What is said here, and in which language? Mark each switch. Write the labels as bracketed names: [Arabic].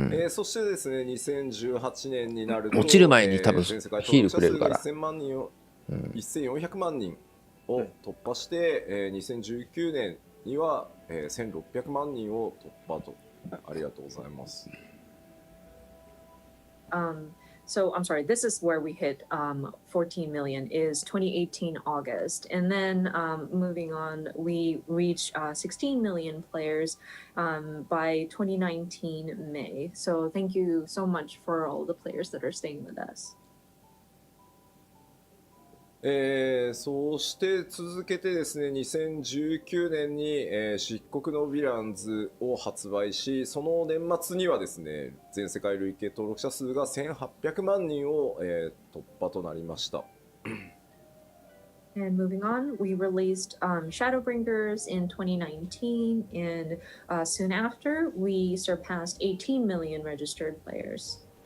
[Japanese] そしてですね、2018年になると落ちる前に多分ヒールくれるから。 1400万人を突破して、2019年には、1600万人を突破と。ありがとうございます。 [English] So I'm sorry, this is where we hit 14 million is 2018 August. And then moving on, we reached 16 million players by 2019 May. So thank you so much for all the players that are staying with us. [Japanese] そして続けてですね、2019年に、漆黒のヴィランズを発売し、その年末にはですね、全世界累計登録者数が1800万人を、突破となりました。 [English] And moving on, we released Shadowbringers in 2019, and soon after, we surpassed 18 million registered players.